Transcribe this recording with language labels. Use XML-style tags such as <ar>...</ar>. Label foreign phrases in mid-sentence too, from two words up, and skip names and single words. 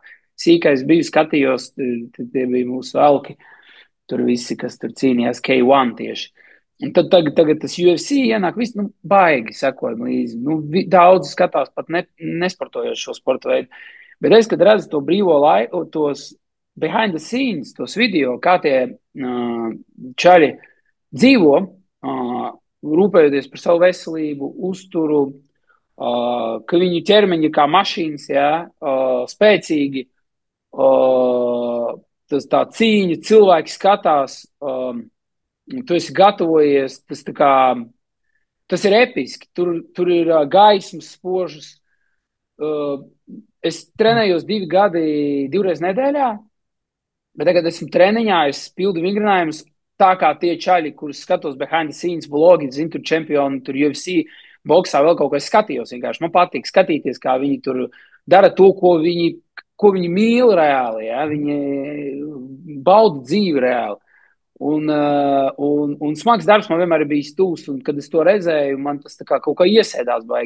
<lv>Sīkais biju, skatījos, tie bija mūsu elki. Tur visi, kas tur cīnījās K1 tieši. Un tad tagad tas UFC ienāk, viss, nu, baigi sekojam līdzi. Nu, daudz skatās pat nesportojot šo sporta veidu. Bet es, kad redzu to brīvo laiku, tos</lv> <en>behind the scenes,</en> <lv>tos video, kā tie čaļi dzīvo, rūpējoties par savu veselību, uzturu, ka viņu ķermeņi kā mašīnas, jā, spēcīgi, tas tā cīņa, cilvēki skatās, tu esi gatavojies, tas ir episki. Tur ir gaismas, spožas. Es trenējos 2 gadi, 2 reizes nedēļā, bet tagad esmu treniņā, es pildu vingrinājumus tā kā tie čaļi, kurus skatos</lv> <en>behind the scenes,</en> <lv>vlogi, zinu, tur čempioni, tur UFC, boksā vēl kaut ko es skatījos vienkārši. Man patīk skatīties, kā viņi tur dara to, ko viņi mīl reāli, ja? Viņi bauda dzīvi reāli. Un smags darbs man vienmēr ir bijis tūs, un kad es to redzēju, man tas kā kaut kā iesēdās baigi.</lv>